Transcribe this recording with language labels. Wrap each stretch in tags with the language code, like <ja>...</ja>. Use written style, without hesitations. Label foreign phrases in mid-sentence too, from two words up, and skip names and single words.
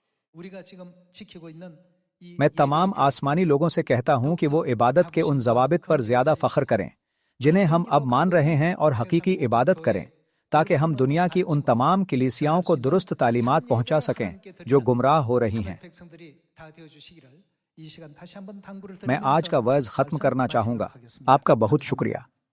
<ur>میں تمام آسمانی لوگوں سے کہتا ہوں کہ وہ عبادت کے ان ضوابط پر زیادہ فخر کریں جنہیں ہم اب مان رہے ہیں اور حقیقی عبادت کریں، تاکہ ہم دنیا کی ان تمام کلیسیاؤں کو درست تعلیمات پہنچا سکیں جو گمراہ ہو رہی ہیں۔</ur> <ko>이 시간 다시 한번 당부를</ko> <ur>میں آج کا</ur> <ko>드리면서</ko> <ur>وعظ ختم</ur> <ko>말씀</ko> <ur>کرنا چاہوں گا.</ur> <ko>마치도록 하겠습니다.</ko> <ur>آپ کا بہت شکریہ.</ur>